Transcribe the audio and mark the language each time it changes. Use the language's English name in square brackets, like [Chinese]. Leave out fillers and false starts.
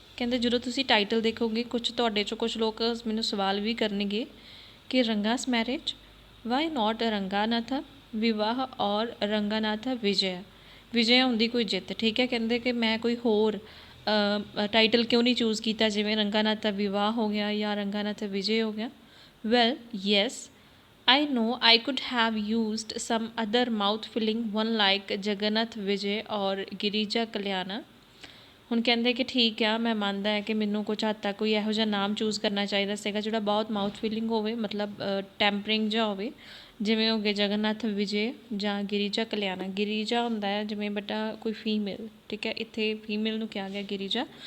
[Punjabi] ਕਹਿੰਦੇ ਜਦੋਂ ਤੁਸੀਂ ਟਾਈਟਲ ਦੇਖੋਗੇ ਕੁਛ ਤੁਹਾਡੇ 'ਚੋਂ ਕੁਛ ਲੋਕ ਮੈਨੂੰ ਸਵਾਲ ਵੀ ਕਰਨਗੇ ਕਿ ਰੰਗਾਸ ਮੈਰਿਜ, [English] why not [Punjabi] ਰੰਗਾਨਾਥਾ ਵਿਵਾਹ ਔਰ ਰੰਗਾਨਾਥਾ ਵਿਜਯ। ਵਿਜਯ ਹੁੰਦੀ ਕੋਈ ਜਿੱਤ, ਠੀਕ ਹੈ। ਕਹਿੰਦੇ ਕਿ ਮੈਂ ਕੋਈ ਹੋਰ ਟਾਈਟਲ ਕਿਉਂ ਨਹੀਂ ਚੂਜ਼ ਕੀਤਾ ਜਿਵੇਂ ਰੰਗਾਨਾਥਾ ਵਿਵਾਹ ਹੋ ਗਿਆ ਜਾਂ ਰੰਗਾਨਾਥਾ ਵਿਜੇ ਹੋ ਗਿਆ। [English] Well yes I know I could have used some other mouth-filling one like Jagannath Vijay or Girija Kalyana। [Punjabi] ਹੁਣ ਕਹਿੰਦੇ ਕਿ ਠੀਕ ਆ, ਮੈਂ ਮੰਨਦਾ ਹੈ ਕਿ ਮੈਨੂੰ ਕੁਝ ਹੱਦ ਤੱਕ ਕੋਈ ਇਹੋ ਜਿਹਾ ਨਾਮ ਚੂਜ਼ ਕਰਨਾ ਚਾਹੀਦਾ ਸੀਗਾ ਜਿਹੜਾ ਬਹੁਤ ਮਾਊਥ ਫੀਲਿੰਗ ਹੋਵੇ, ਮਤਲਬ ਟੈਂਪਰਿੰਗ ਜਿਹਾ ਹੋਵੇ, ਜਿਵੇਂ ਹੋ ਗਏ ਜਗਨਨਾਥ ਵਿਜੇ ਜਾਂ ਗਿਰੀਜਾ ਕਲਿਆਣਾ। ਗਿਰੀਜਾ ਹੁੰਦਾ ਹੈ ਜਿਵੇਂ ਬੇਟਾ ਕੋਈ ਫੀਮੇਲ, ਠੀਕ ਹੈ, ਇੱਥੇ ਫੀਮੇਲ ਨੂੰ ਕਿਹਾ ਗਿਆ ਗਿਰੀਜਾ।